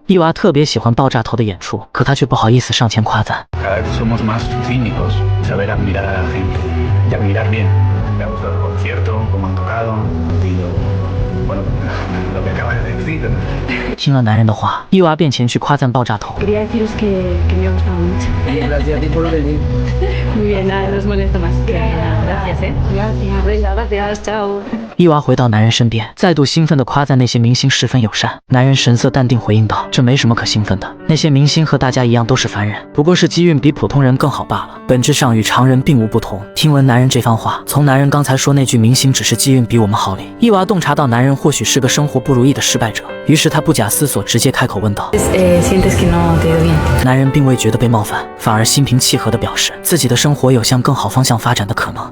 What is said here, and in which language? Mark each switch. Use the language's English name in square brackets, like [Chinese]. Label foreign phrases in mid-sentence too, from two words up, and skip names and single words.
[Chinese] 伊娃特别喜欢爆炸头的演出，可她却不好意思上前夸赞。听了男人的话，伊娃便前去夸赞爆炸头。 [Spanish] Muy bien, nada, no os molesto más. Gracias, ¿eh? Gracias. Venga, gracias, chao. [Chinese] 伊娃回到男人身边，再度兴奋地夸赞那些明星十分友善。男人神色淡定回应道：“这没什么可兴奋的，那些明星和大家一样都是凡人，不过是机运比普通人更好罢了，本质上与常人并无不同。” 听闻男人这番话，从男人刚才说那句明星只是机运比我们好里，伊娃洞察到男人或许是个生活不如意的失败者，于是他不假思索直接开口问道：“男人并未觉得被冒犯，反而心平气和地表示自己的生活有向更好方向发展的可能。